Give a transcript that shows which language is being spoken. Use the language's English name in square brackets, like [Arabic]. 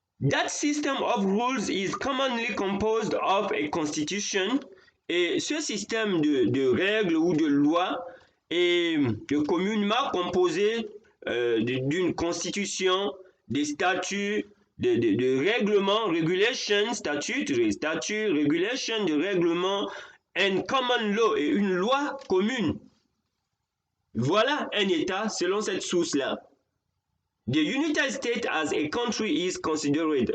[English] That system of rules is commonly composed of a constitution. [French] Et ce système de règles ou de lois est communément composé d'une constitution, des statuts, de règlements, regulations, statuts, regulations, de règlements, [English] and common law, [French] et une loi commune. Voilà un État selon cette source-là. [English] The United States as a country is considered.